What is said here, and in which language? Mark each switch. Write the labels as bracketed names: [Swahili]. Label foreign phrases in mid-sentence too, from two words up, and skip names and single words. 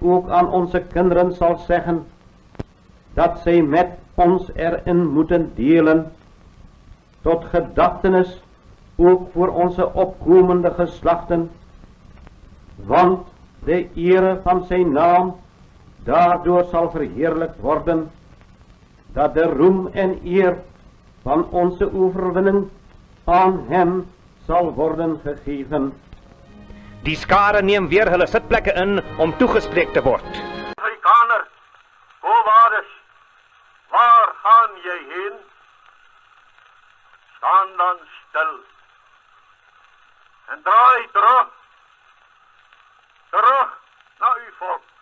[Dutch] ook aan onze kinderen zal zeggen, dat zij met ons erin moeten delen, tot gedachtenis ook voor onze opkomende geslachten, want de ere van zijn naam daardoor zal verheerlijkt worden, dat de roem en eer van onze overwinning aan hem zal worden gegeven. [Afrikaans] Die skare neem weer hulle sitplekke in om toegespreek te word. Afrikaner, Kowaardes, waar gaan jy heen? Staan dan stil en draai terug na uw volk.